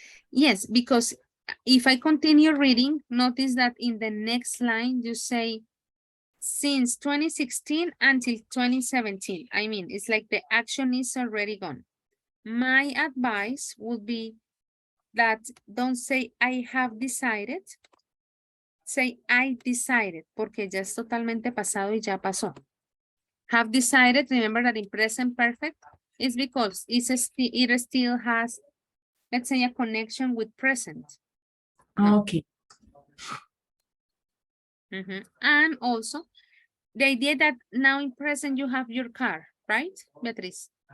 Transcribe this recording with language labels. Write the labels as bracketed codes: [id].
[en] Yes, because if I continue reading, notice that in the next line, you say, since 2016 until 2017. I mean, it's like the action is already gone. My advice would be that don't say I have decided. Say I decided, [es] porque ya es totalmente pasado y ya pasó. [en] have decided, remember that in present perfect is because it still has, let's say, a connection with present. Okay. And also the idea that now in present you have your car, right, Beatriz?